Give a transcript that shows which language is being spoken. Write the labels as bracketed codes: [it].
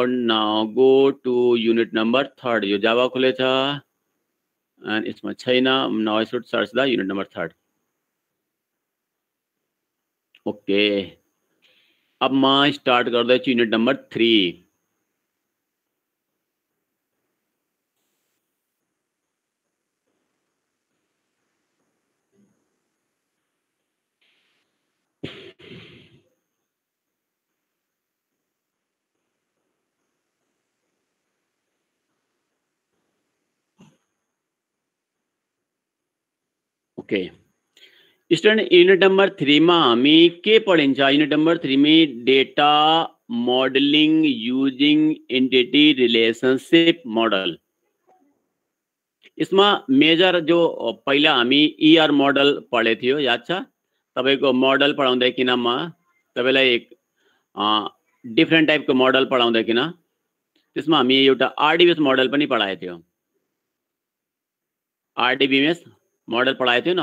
[en] Now go to unit number 3। [ne] यो Java खुलेछ and यसमा छैन। [en] Now I should search the unit number 3। [ne] Okay, अब म स्टार्ट गर्दैछु unit number 3। Okay student, unit number 3 मा हामी के पढिन्छ? [en] Unit number 3 में data modelling using entity relationship model. [ne] इसमा major जो पहिला हामी ER मोडल पढेको थियो, याद छ तपाईको? मोडल पढाउँदैकिन म तपाईलाई एक डिफ्रेन्ट टाइपको मोडल पढाउँदैकिन त्यसमा हामी एउटा RDBMS मोडल पनि पढाएको थियो। RDBMS मोडल पढाएको थियो न?